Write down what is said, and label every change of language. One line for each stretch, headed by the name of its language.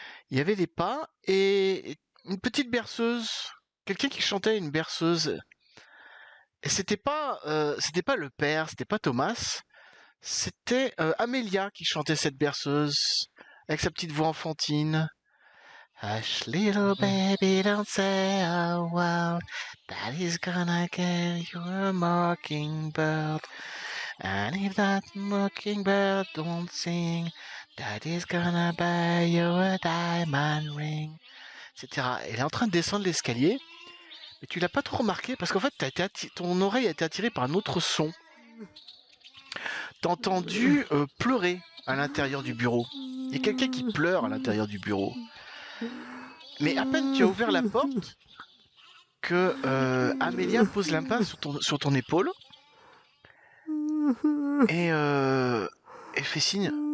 French: Il y avait des pas et une petite berceuse, quelqu'un qui chantait une berceuse. Et c'était pas le père, c'était pas Thomas, c'était Amelia qui chantait cette berceuse avec sa petite voix enfantine.
English: Hush, little baby, don't say a word. Daddy's gonna get you a mockingbird. And if that mockingbird don't sing, Daddy's gonna buy you a diamond ring.
French: Etc. Elle est en train de descendre l'escalier, mais tu l'as pas trop remarqué parce qu'en fait, ton oreille a été attirée par un autre son. T'as entendu pleurer à l'intérieur du bureau. Il y a quelqu'un qui pleure à l'intérieur du bureau. Mais à peine tu as ouvert la porte que Amélia pose la main sur ton épaule et elle fait signe.